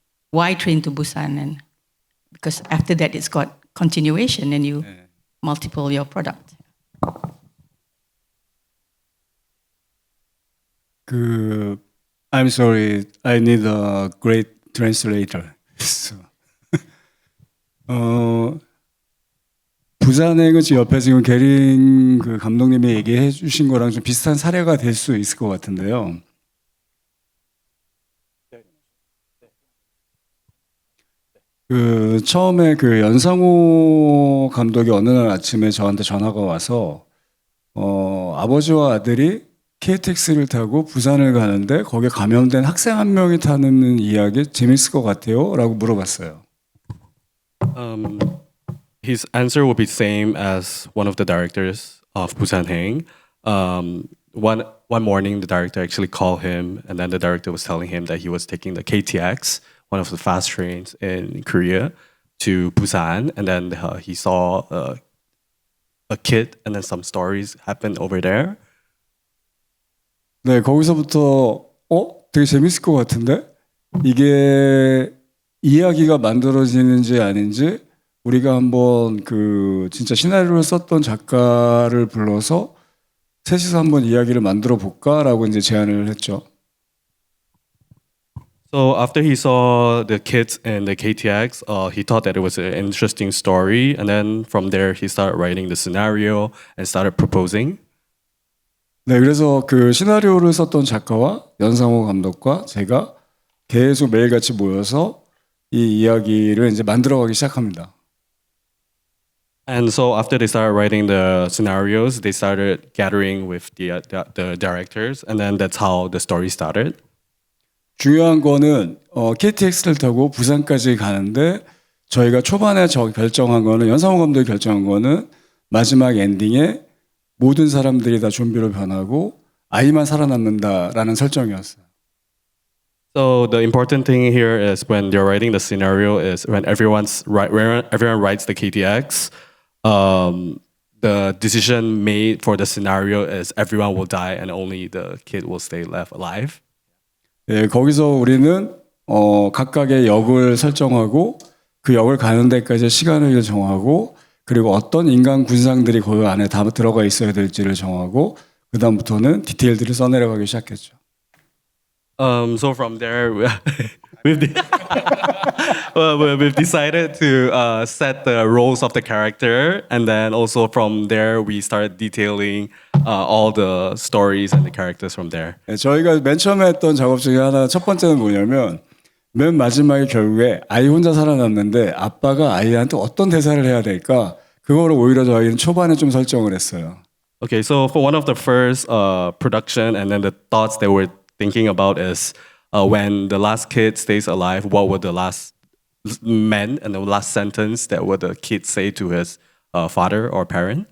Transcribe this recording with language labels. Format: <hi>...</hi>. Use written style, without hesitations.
<en>Why Train to Busan? And because after that, it's got continuation, and you multiple your product. I'm sorry, I need a great translator.</en> <ko>So, 부산행은 지금 옆에 지금 게린 그 감독님이 얘기해 주신 거랑 좀 비슷한 사례가 될 수 있을 것 같은데요. 그 처음에 그 연상호 감독이 어느 날 아침에 저한테 전화가 와서 아버지와 아들이 KTX를 타고 부산을 가는데 거기에 감염된 학생 한 명이 타는 이야기 재밌을 것 같아요 라고 물어봤어요.</ko> <en>His answer will be same as one of the directors of Busan Hang. One morning, the director actually called him, and then the director was telling him that he was taking the KTX, one of the fast trains in Korea, to Busan, and then he saw a kid, and then some stories happened over there.</en> <ko>네, 거기서부터 되게 재밌을 것 같은데 이게 이야기가 만들어지는지 아닌지 우리가 한번 그 진짜 시나리오를 썼던 작가를 불러서 셋이서 한번 이야기를 만들어 볼까라고 이제 제안을 했죠.</ko> <en>So after he saw the kids in the KTX, he thought that it was an interesting story, and then from there he started writing the scenario and started proposing.</en> <ko>네, 그래서 그 시나리오를 썼던 작가와 연상호 감독과 제가 계속 매일같이 모여서 이 이야기를 이제 만들어가기 시작합니다.</ko> <en>And so after they started writing the scenarios, they started gathering with the directors, and then that's how the story started.</en> <ko>중요한 거는 KTX를 타고 부산까지 가는데 저희가 초반에 결정한 거는 연상호 감독이 결정한 거는 마지막 엔딩에 모든 사람들이 다 좀비로 변하고 아이만 살아남는다라는 설정이었어요.</ko> <en>So the important thing here is when they're writing the scenario is when everyone writes the KTX, the decision made for the scenario is everyone will die and only the kid will stay left alive.</en> <ko>예, 거기서 우리는 각각의 역을 설정하고 그 역을 가는 데까지 시간을 정하고 그리고 어떤 인간 군상들이 그 안에 다 들어가 있어야 될지를 정하고 그 다음부터는 디테일들을 써내려가기 시작했죠.</ko> <en>So from there, we've decided to set the roles of the character, and then also from there we started detailing all the stories and the characters from there.</en> <ko>네, 저희가 맨 처음에 했던 작업 중에 하나 첫 번째는 뭐냐면 맨 마지막에 결국에 아이 혼자 살아남는데 아빠가 아이한테 어떤 대사를 해야 될까 그거를 오히려 저희는 초반에 좀 설정을 했어요.</ko> <en>Okay, so for one of the first production, and then the thoughts that we're thinking about is when the last kid stays alive, what would the last man and the last sentence that would the kid say to his father or parent?</en>